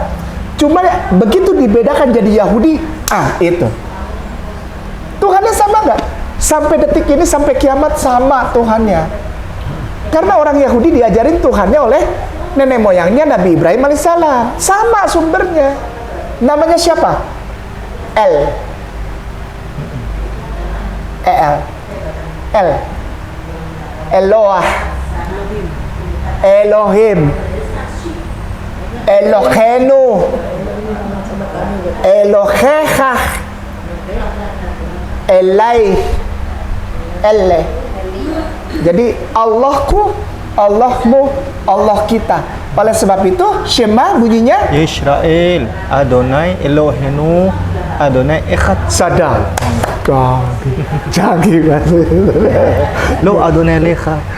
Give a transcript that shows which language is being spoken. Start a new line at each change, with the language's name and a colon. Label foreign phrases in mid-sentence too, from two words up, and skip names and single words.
Indonesian: Cuma begitu dibedakan jadi Yahudi, itu. Tuhannya sama nggak? Sampai detik ini, sampai kiamat sama Tuhannya. Karena orang Yahudi diajarin Tuhannya oleh nenek moyangnya Nabi Ibrahim alaihissalam. Sama sumbernya. Namanya siapa? Eloah. Elohim. Elohenu. Elohecha. Elai. Elle. Jadi Allahku, Allahmu, Allah kita. Oleh sebab itu Shema bunyinya
Hebrew: ישראל אדני אלהינו אדני אחד.
Indonesian: sadar. Canggih kan?
Hebrew: לא אדני לך.